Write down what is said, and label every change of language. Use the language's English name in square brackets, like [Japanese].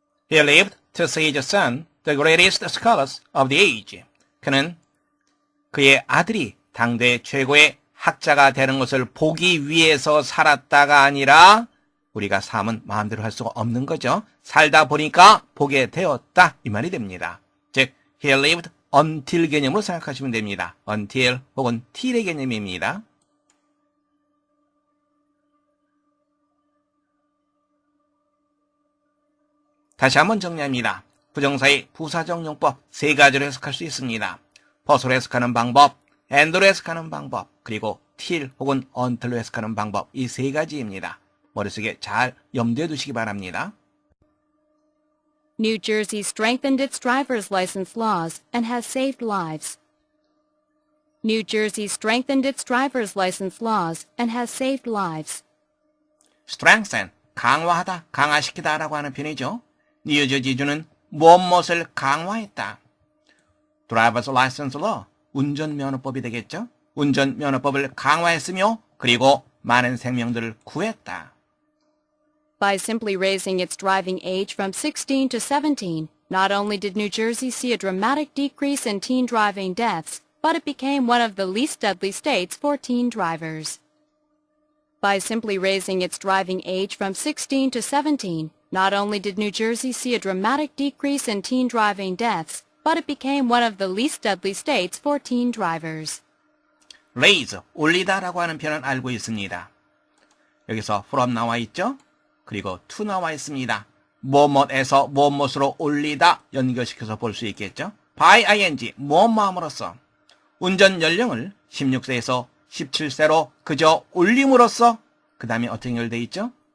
[English] He lived to see his son, the greatest scholars of the age. [Korean] 그는 그의 아들이 당대 최고의 학자가 되는 것을 보기 위해서 살았다가 아니라 우리가 삶은 마음대로 할 수가 없는 거죠. 살다 보니까 보게 되었다 이 말이 됩니다. 즉, [English] he lived until [Korean] 개념으로 생각하시면 됩니다. until 혹은 till의 개념입니다. 다시 한번 정리합니다. 부정사의 부사적용법 세 가지로 해석할 수 있습니다. 벗으로 해석하는 방법, and로 해석하는 방법, 그리고 till 혹은 until로 해석하는 방법 이 세 가지입니다. 머릿속에 잘 염두에 두시기 바랍니다. [English] New Jersey strengthened its driver's license laws and has saved lives. New Jersey strengthened its driver's license laws and has saved lives. [Korean] strengthen, 강화하다, 강화시키다 라고 하는 표현이죠. 뉴저지주는 무엇을 강화했다. driver's license law, 운전면허법이 되겠죠. 운전면허법을 강화했으며 그리고 많은 생명들을 구했다. [English] By simply raising its driving age from 16 to 17, not only did New Jersey see a dramatic decrease in teen driving deaths, but it became one of the least deadly states for teen drivers. By simply raising its driving age from 16 to 17, not only did New Jersey see a dramatic decrease in teen driving deaths, but it became one of the least deadly states for teen drivers. [Korean] raise, 올리다라고 하는 표현은 알고 있습니다. 여기서 from 나와 있죠? 그리고 to 나와 있습니다. 뭐뭐에서 뭐뭐으로 올리다 연결시켜서 볼 수 있겠죠? by ing, 뭐뭐함으로써 운전 연령을 16세에서 17세로 그저 올림으로써 그 다음에 어떻게 연결되어 있죠?